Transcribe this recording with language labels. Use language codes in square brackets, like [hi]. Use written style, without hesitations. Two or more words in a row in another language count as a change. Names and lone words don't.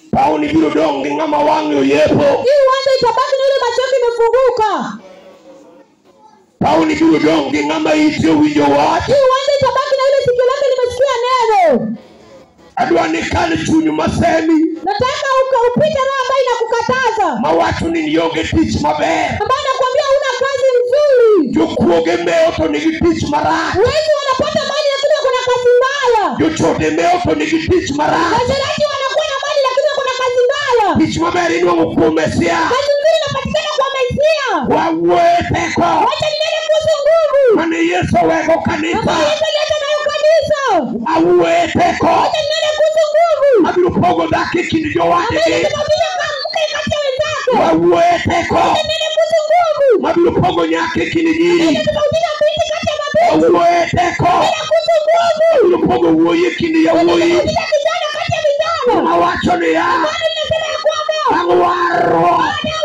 [luo] Pauni biro dong gi ng'ama wang'e oyepo. [sw] Hii uwanja itabaki na ile macho yake imefunguka. [luo] Pauni biro dong gi ng'ama ite owinjo wach. [sw] Hii uwanja itabaki na ile sikio lake limesikia neno. [luo] Adwa ni kal chuny masemi. [sw] Nataka upite roho ambayo inakukataza. [luo] Mawacho ni nionge tich maber. [sw] Ambayo nakwambia una kazi nzuri. [luo] Jokuoge meo to nigi tich marach. [sw] Wezi wanapata mali lakini wako na kazi mbaya. [luo] Jochode meo to nigi tich marach. [sw] Wazeraji wanakuwa na mali lakini wako na kazi mbaya. [luo] Tich maber inuang'o kuom Mesia. [sw] Kazi nzuri inapatikana kwa Mesia. [luo] Wawuoye teko. [sw] Wacha ninene kuhusu nguvu. [luo] Mane Yesu owego kanisa. [sw] Ambayo Yesu aliacha nayo kanisa. [luo] Awuoye teko. [sw] Wacha ninene kuhusu nguvu. [luo] Abiro pogo dak e kind jowadegi. [sw] Ambayo [luo] Wawuoye teko. [sw] wacha ninene kuhusu nguvu. [luo] Mabiro pogo nyaka e kind nyiri. [sw] Ambayo [luo] Wawuoye teko. [sw] kuhusu nguvu. [luo] Abiro pogo wuoyi e kind yawuoyi. [sw] Kijana kati ya vijana. [luo] Awacho ni ya. [sw] Bado ninasema ya kwamba [luo] Bang' waro.